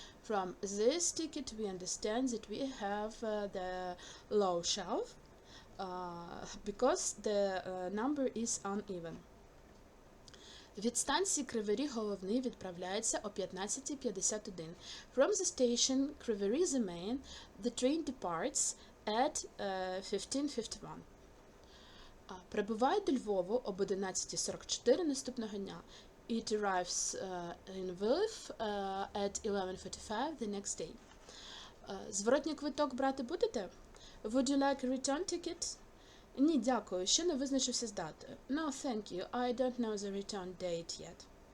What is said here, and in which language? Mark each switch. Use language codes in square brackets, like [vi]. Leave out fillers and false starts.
[en] From this ticket we understand that we have the low shelf because the number is uneven. [uk] Від станції Кривий Ріг головний відправляється о 15:51. [en] From the station Кривий Ріг the main, the train departs at 15:51. [uk] Прибуває до Львову об 11:44 наступного дня. [en] It arrives in Lviv at 11:45 the next day. [uk] Зворотній квиток брати будете? [en] Would you like a return ticket? [uk] Ні, дякую, ще не визначився з датою. [en] No, thank you, I don't know the return date yet.